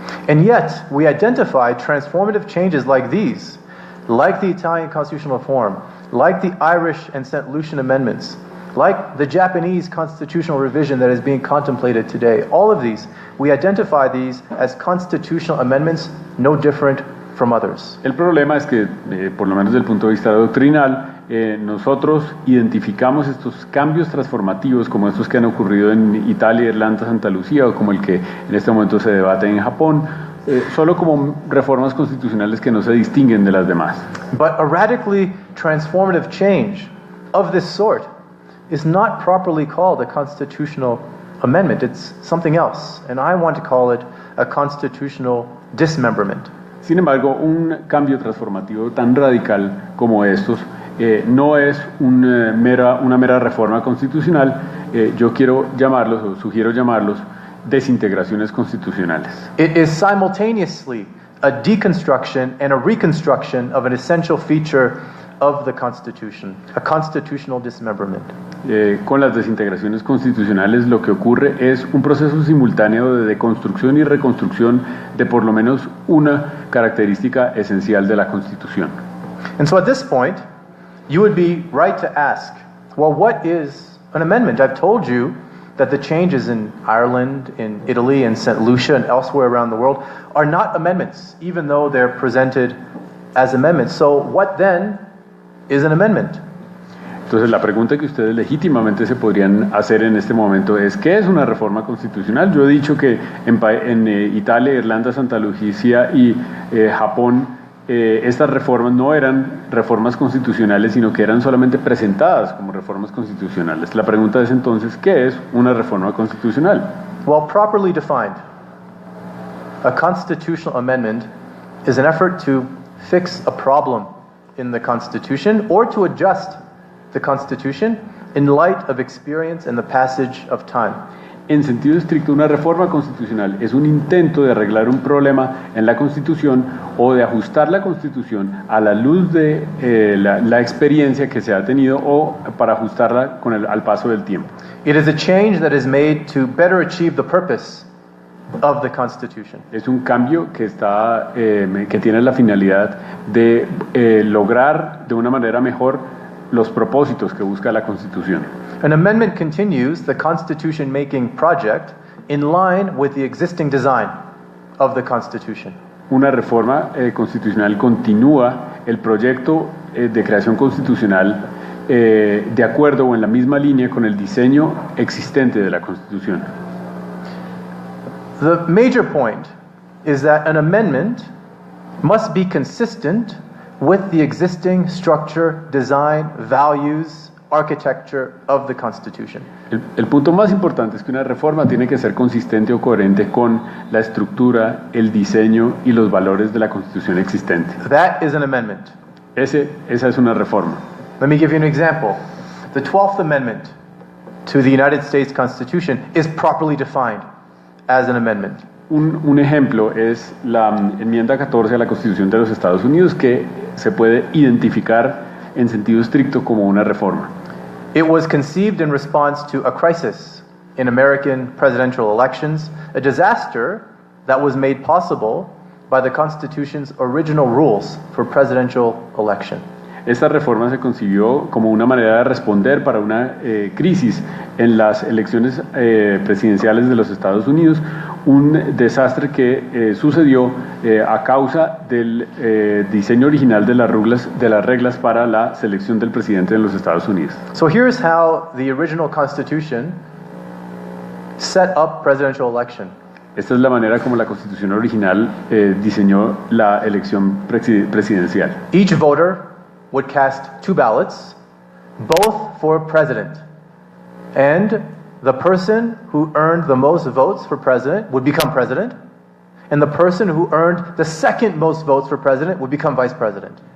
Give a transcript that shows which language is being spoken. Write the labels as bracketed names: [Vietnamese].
[English] And yet, we identify transformative changes like these, like the Italian constitutional reform, like the Irish and St. Lucian amendments, like the Japanese constitutional revision that is being contemplated today. All of these, we identify these as constitutional amendments no different from others. [Spanish] El problema es que, por lo menos desde el punto de vista doctrinal, nosotros identificamos estos cambios transformativos como estos que han ocurrido en Italia, Irlanda, Santa Lucía, o como el que en este momento se debate en Japón, solo como reformas constitucionales que no se distinguen de las demás. [English] But a radically transformative change of this sort is not properly called a constitutional amendment. It's something else, and I want to call it a constitutional dismembrament. [Spanish] Sin embargo, un cambio transformativo tan radical como estos no es una mera reforma constitucional. Yo quiero llamarlos, o sugiero llamarlos, desintegraciones constitucionales. [English] It is simultaneously a deconstruction and a reconstruction of an essential feature of the Constitution, a constitutional dismemberment. [Spanish] Con las desintegraciones constitucionales lo que ocurre es un proceso simultáneo de deconstrucción y reconstrucción de por lo menos una característica esencial de la Constitución. [English] And so at this point, you would be right to ask, well, what is an amendment? I've told you that the changes in Ireland, in Italy, in St. Lucia, and elsewhere around the world are not amendments, even though they're presented as amendments. So what then is an amendment? [Spanish] Entonces la pregunta que ustedes legítimamente se podrían hacer en este momento es ¿qué es una reforma constitucional? Yo he dicho que en Italia, Irlanda, Santa Lucia y Japón estas reformas no eran reformas constitucionales, sino que eran solamente presentadas como reformas constitucionales. La pregunta es entonces, ¿qué es una reforma constitucional? [English] Well, properly defined, a constitutional amendment is an effort to fix a problem in the Constitution or to adjust the Constitution in light of experience and the passage of time. [Spanish] En sentido estricto, una reforma constitucional es un intento de arreglar un problema en la Constitución o de ajustar la Constitución a la luz de la experiencia que se ha tenido o para ajustarla al paso del tiempo. [English] It is a change that is made to better achieve the purpose of the Constitution. [Spanish] Es un cambio que tiene la finalidad de lograr de una manera mejor los propósitos que busca la Constitución. [English] An amendment continues the Constitution-making project in line with the existing design of the Constitution. [Spanish] Una reforma constitucional continúa el proyecto de creación constitucional de acuerdo o en la misma línea con el diseño existente de la Constitución. [English] The major point is that an amendment must be consistent with the existing structure, design, values, architecture of the Constitution. [Spanish] El punto más importante es que una reforma tiene que ser consistente o coherente con la estructura, el diseño y los valores de la Constitución existente. [English] That is an amendment. [Spanish] Esa es una reforma. [English] Let me give you an example. The 12th Amendment to the United States Constitution is properly defined as an amendment. [Spanish] Un ejemplo es la enmienda 14 a la Constitución de los Estados Unidos, que se puede identificar en sentido estricto como una reforma. [English] It was conceived in response to a crisis in American presidential elections, a disaster that was made possible by the Constitution's original rules for presidential election. [Spanish] Esta reforma se concibió como una manera de responder para una crisis en las elecciones presidenciales de los Estados Unidos, un desastre que sucedió a causa del diseño original de las reglas para la selección del presidente de los Estados Unidos. [English] So here's how the original Constitution set up presidential election. [Spanish] Esta es la manera como la Constitución original diseñó la elección presidencial. [English] Each voter would cast 2 ballots, both for president. And the person who earned the most votes for president would become president, and the person who earned the second most votes for president would become vice president.